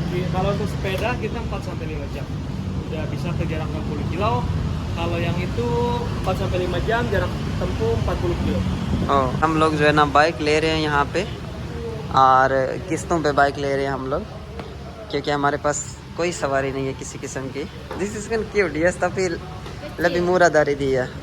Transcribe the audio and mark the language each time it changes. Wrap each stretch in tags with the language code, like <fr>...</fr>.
<id>Kalau untuk sepeda kita 4 sampai 5 jam. Udah bisa ke jarak 60 kilo. Kalau yang itu 4 sampai 5 jam, jarak tempuh 40 kilo.</id> <hi>हम लोग जो है ना bike ले रहे हैं यहाँ पे और किस्तों पे बाइक ले रहे हैं हम लोग क्योंकि हमारे पास कोई सवारी नहीं है किसी किस्म की.</hi> <en>This is cute.</en> <id>Yes, tapi lebih murah dari dia.</id>